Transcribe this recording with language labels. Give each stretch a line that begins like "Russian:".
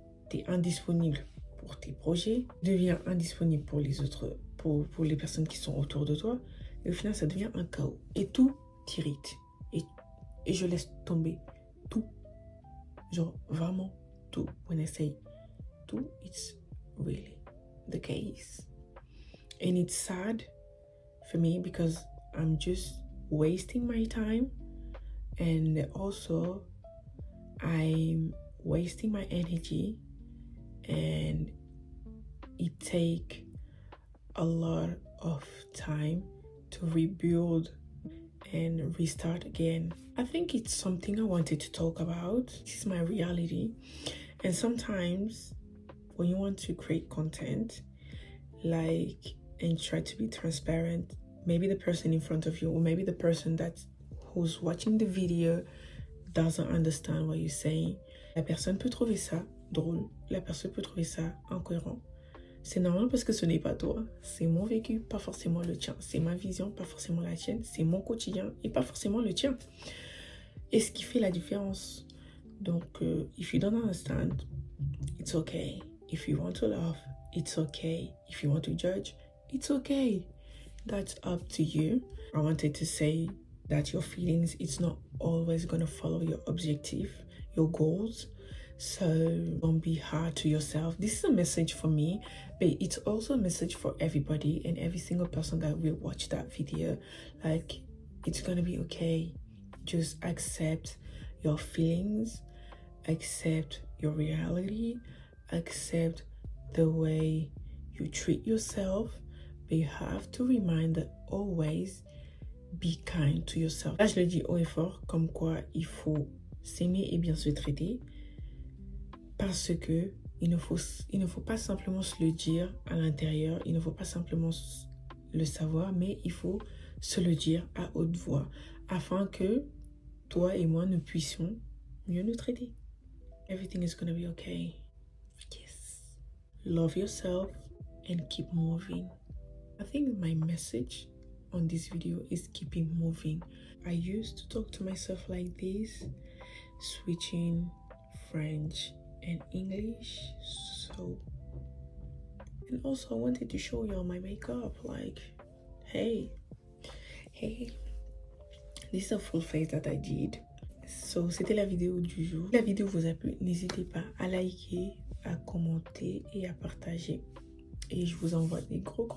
French: Tu es indisponible pour tes projets, deviens indisponible pour les autres, pour les personnes qui sont autour de toi. Et au final, ça devient un chaos. Et tout t'irrite. Et je laisse tomber tout. Genre, vraiment tout. On essaye
English: partout. It's really the case. And it's sad for me because I'm just wasting my time, and also I'm wasting my energy, and it takes a lot of time to rebuild and restart again. I think it's something I wanted to talk about. This is my reality. And sometimes when you want to create content, and try to be transparent, maybe the person in front of you, or maybe the person who's watching the video doesn't understand what you're saying.
French: La personne peut trouver ça drôle, la personne peut trouver ça incohérent. C'est normal parce que ce n'est pas toi. C'est mon vécu, pas forcément le tien. C'est ma vision, pas forcément la tienne. C'est mon quotidien et pas forcément le tien. Et ce qui fait la différence.
English: Donc, if you don't understand, it's okay. If you want to laugh, it's okay. If you want to judge, it's okay. That's up to you. I wanted to say that your feelings, it's not always going to follow your objective, your goals. So don't be hard to yourself. This is a message for me, but it's also a message for everybody and every single person that will watch that video. Like, it's going to be okay. Just accept your feelings, accept your reality, accept the way you treat yourself, but you have to remind that always be kind to yourself.
French: Là, je le dis haut et fort, comme quoi il faut s'aimer et bien se traiter, parce que il ne faut pas simplement se le dire à l'intérieur, il ne faut pas simplement le savoir, mais il faut se le dire à haute voix, afin que toi et moi, nous puissions mieux nous traiter.
English: Everything is gonna be okay. Yes. Love yourself and keep moving. I think my message on this video is keeping moving. I used to talk to myself like this, switching French and English. So, and also I wanted to show y'all my makeup. Like, hey, this is a full face that I did.
French: So, c'était la vidéo du jour. Si la vidéo vous a plu, n'hésitez pas à liker, à commenter et à partager. Et je vous envoie des gros